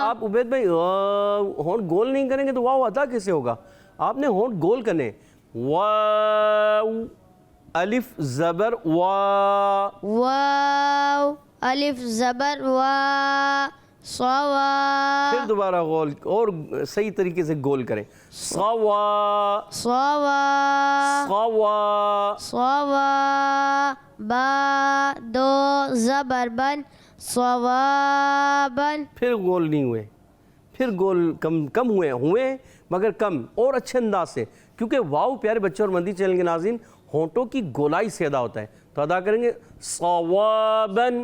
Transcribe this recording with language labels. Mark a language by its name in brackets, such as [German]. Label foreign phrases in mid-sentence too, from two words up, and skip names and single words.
[Urdu] آپ عبید بھائی ہونٹ گول نہیں کریں گے تو واو ادا کیسے ہوگا؟ آپ نے ہونٹ گول کرنے، واو الف زبر وا، واو الف زبر وا، صوا پھر دوبارہ غول اور صحیح طریقے سے گول کریں، صوا صوا صوا، صوا با دو زبر بن، صوابن پھر گول نہیں ہوئے، پھر گول کم ہوئے مگر کم اور اچھے انداز سے، کیونکہ واو پیارے بچوں اور مندی چینل کے ناظرین ہونٹوں کی گولائی سے ادا ہوتا ہے، تو ادا کریں گے صوابن